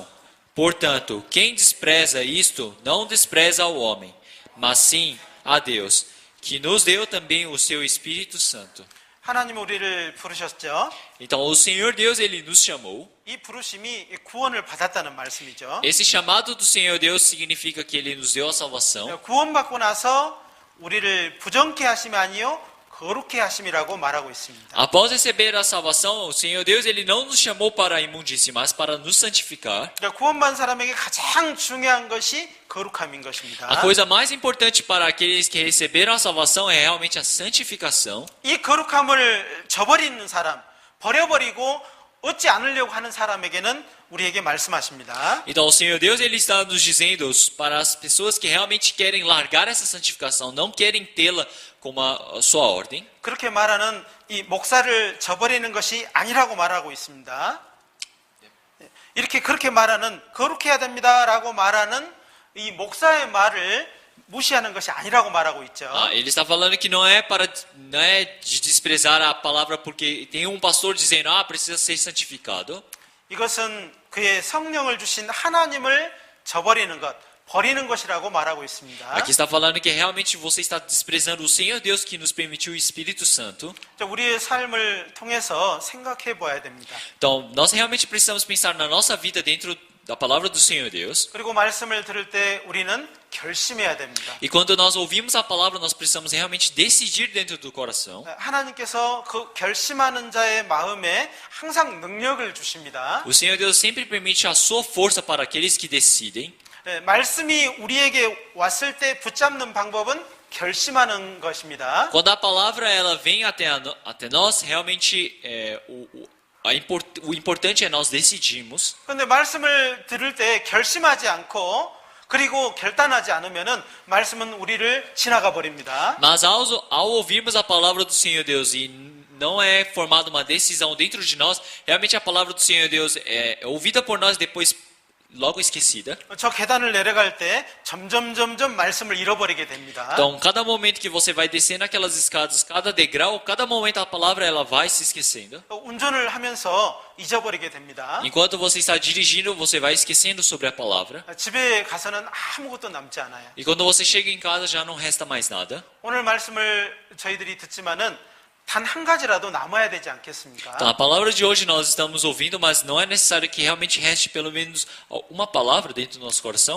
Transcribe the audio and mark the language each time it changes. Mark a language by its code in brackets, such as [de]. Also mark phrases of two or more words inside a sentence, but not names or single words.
[pt] Portanto, quem despreza isto, não despreza ao homem, mas sim a Deus, que nos deu também o seu Espírito Santo. [ko] 하나님 우리를 부르셨죠. [pt] Então, o Senhor Deus, ele nos chamou. [ko] 이 부르심이 구원을 받았다는 말씀이죠. [pt] Esse chamado do Senhor Deus significa que ele nos deu a salvação. [ko] 구원받고 나서 우리를 부정케 하심이 아니요 거룩케 하심이라고 말하고 있습니다. [pt] Após receber a salvação, o Senhor Deus, ele não nos chamou para a imundície, mas para nos santificar. [ko] 구원받은 사람에게 가장 중요한 것이 거룩함인 것입니다. [pt] A coisa mais importante para aqueles que receberam a salvação é realmente a santificação. [ko] 이 거룩함을 저버리는 사람, 버려버리고 얻지 않으려고 하는 사람에게는 우리에게 말씀하십니다. [pt] Então o Senhor Deus ele está nos dizendo para as pessoas que realmente querem largar essa santificação, não querem tê-la como a sua ordem. [ko] 그렇게 말하는 이 목사를 저버리는 것이 아니라고 말하고 있습니다. 이렇게 그렇게 말하는 거룩해야 됩니다라고 말하는 이 목사의 말을 무시하는 것이 아니라고 말하고 있죠. [pt] Ele está falando que não é de desprezar a palavra porque tem um pastor dizendo precisa ser santificado. [ko] 이것은 그의 성령을 주신 하나님을 저버리는 것, 버리는 것이라고 말하고 있습니다. [pt] Aqui está falando que realmente você está desprezando o Senhor Deus que nos permitiu o Espírito Santo. [ko] 우리의 삶을 통해서 생각해 봐야 됩니다. [pt] Então, nós realmente precisamos pensar na nossa vida dentro da palavra do Senhor Deus. [ko] 그리고 말씀을 들을 때 우리는 결심해야 됩니다. [pt] E quando nós ouvimos a palavra, nós precisamos realmente decidir dentro do coração. [ko] 하나님께서 그 결심하는 자의 마음에 항상 능력을 주십니다. [pt] O Senhor Deus sempre permite a sua força para aqueles que decidem. [ko] 말씀이 우리에게 왔을 때 붙잡는 방법은 결심하는 것입니다. [pt] Quando a palavra ela vem até nós, realmente o importante é nós decidirmos. [ko] 그런데 말씀을 들을 때 결심하지 않고 그리고 결단하지 않으면은 말씀은 우리를 지나가 버립니다. [pt] Mas ao ouvirmos a palavra do Senhor Deus e não é formada uma decisão dentro de nós, realmente a palavra do Senhor Deus é ouvida por nós e depois logo esquecida. [ko] 저 계단을 내려갈 때 점점 말씀을 잃어버리게 됩니다. [pt] Então, cada momento que você vai descendo aquelas escadas, cada degrau, cada momento a palavra ela vai se esquecendo. [ko] 운전을 하면서 잊어버리게 됩니다. [pt] Enquanto você está dirigindo, você vai esquecendo sobre a palavra. [ko] 집에 가서는 아무것도 남지 않아요. [pt] E quando você chega em casa, já não resta mais nada. [ko] 오늘 말씀을 저희들이 듣지만은 단 한 가지라도 남아야 되지 않겠습니까? [pt] Então, a palavra de hoje nós estamos ouvindo, mas não é necessário que realmente reste pelo menos uma palavra dentro do nosso coração.